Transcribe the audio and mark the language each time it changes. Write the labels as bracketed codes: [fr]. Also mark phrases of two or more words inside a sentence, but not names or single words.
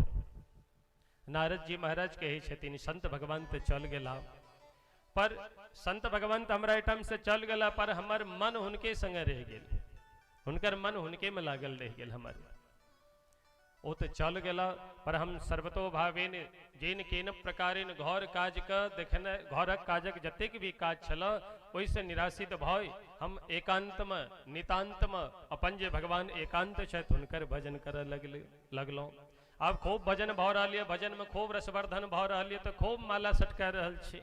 [mai] नारद जी महाराज कहै छथिन संत भगवान तो चल गेला, पर संत भगवान तो हमरा एहिठाम से चल गेला, पर हमर मन हुनके संगे रह गेल, हुनकर मन हुनके में लागल रह गेल। हमर ओ तो चल गेला, पर हम [sa] सर्वतो भावेन जिन केन प्रकारेण [mai] घर काज क देखने घरक काजक जतेक भी काज छल ओहिसे निराशित भय हम एकांत में नितांत में अपन जे भगवान एकांत छथि हुनकर भजन करऽ लगलहुँ। आब खूब भजन भऽ रहल यऽ, भजन में खूब रसवर्धन भऽ रहल यऽ, तो खूब माला सटका रहल छी।